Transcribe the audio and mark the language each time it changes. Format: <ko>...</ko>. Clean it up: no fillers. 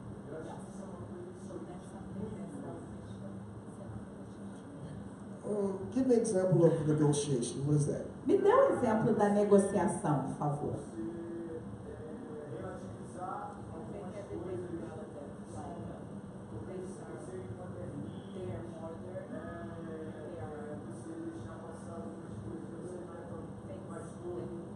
<pt>Eu acho que isso é uma coisa que só deixa muito</pt> <en>Give me an example of negotiation. What is that?</en> <pt>Me dê um exemplo da negociação, por favor. Relativizar algumas coisas, você modernizar, você deixar passar algumas coisas, você não é mais todo.</pt>